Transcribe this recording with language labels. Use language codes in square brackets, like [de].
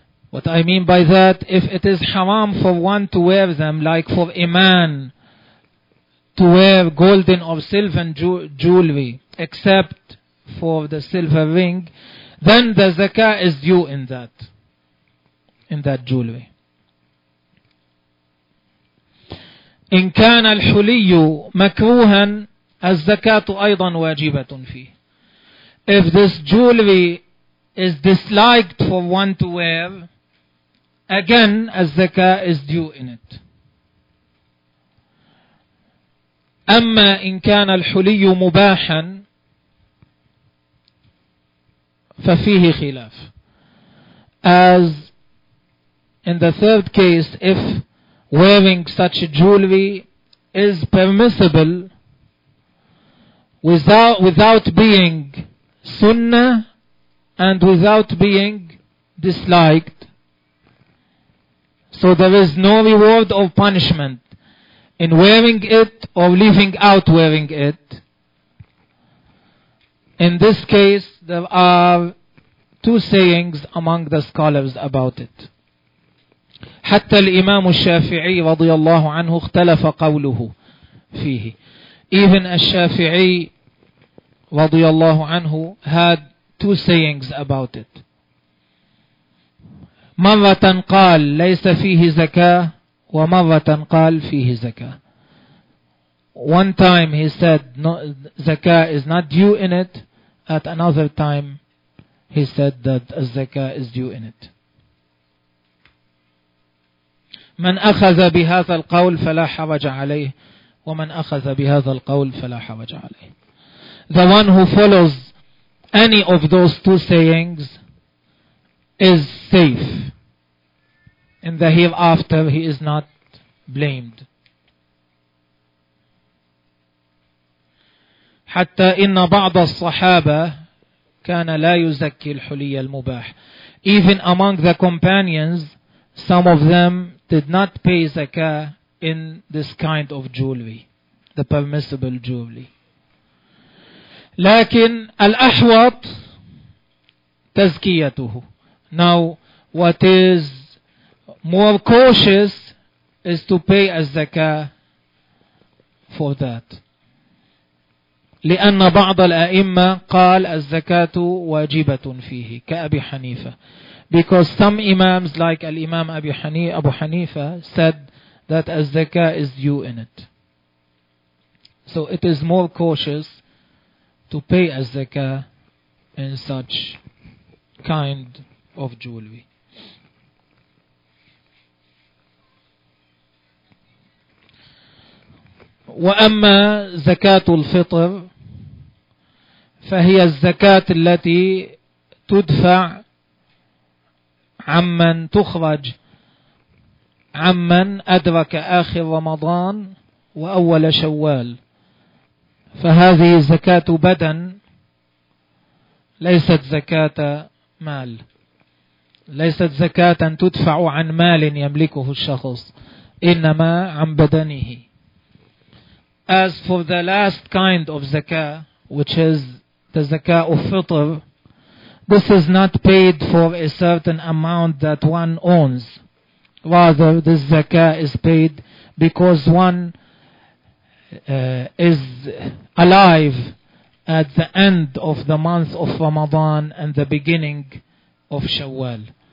[en] What I mean by that, if it is haram for one to wear them, like for a man to wear golden or silver jewelry except for the silver ring, then the zakah is due in that jewelry. [ar] إن كان الحلي مكروها الزكاة أيضا واجبة فيه. [en] If this jewelry is disliked for one to wear, again الزكاة is due in it. [ar] أما إن كان الحلي مباحا ففيه خلاف. [en] As in the third case, if wearing such jewelry is permissible without being sunnah and without being disliked, so there is no reward or punishment in wearing it or leaving out wearing it, in this case there are two sayings among the scholars about it. [ar] حتى الإمام الشافعي رضي الله عنه اختلف قوله فيه. [en] Even الشافعي [ar] رضي الله عنه [en] had two sayings about it. [ar] مرة قال ليس فيه زكاة، ومرة قال فيه زكاة. [en] One time he said no, زكاة is not due in it. At another time he said that الزكاة is due in it. [ar] من أخذ بهذا القول فلا حرج عليه ومن أخذ بهذا القول فلا حرج عليه. [en] The one who follows any of those two sayings is safe. In the hereafter, he is not blamed. [ar] حتى إن بعض الصحابة كان لا يزكي الحلي المباح. [en] Even among the companions, some of them did not pay zakah in this kind of jewelry, the permissible jewelry. [ar] لكن الأحوط تزكيته. [en] Now, what is more cautious is to pay a zakah for that. [ar] لأن بعض الأئمة قال الزكاة واجبة فيه كأبي حنيفة. [en] Because some imams like الإمام أبو حنيفة said that الزكاة is due in it. So it is more cautious to pay الزكاة in such kind of jewelry. [ar] وأما زكاة الفطر فهي الزكاة التي تدفع عمن تخرج عمن أدرك آخر رمضان وأول شوال، فهذه زكاة بدن ليست زكاة مال، ليست زكاة تدفع عن مال يملكه الشخص، إنما عن بدنه. [en] As for the last kind of zakah, which is the zakah of fitr, this is not paid for a certain amount that one owns. Rather, this zakah is paid because one is alive at the end of the month of Ramadan and the beginning of Shawwal.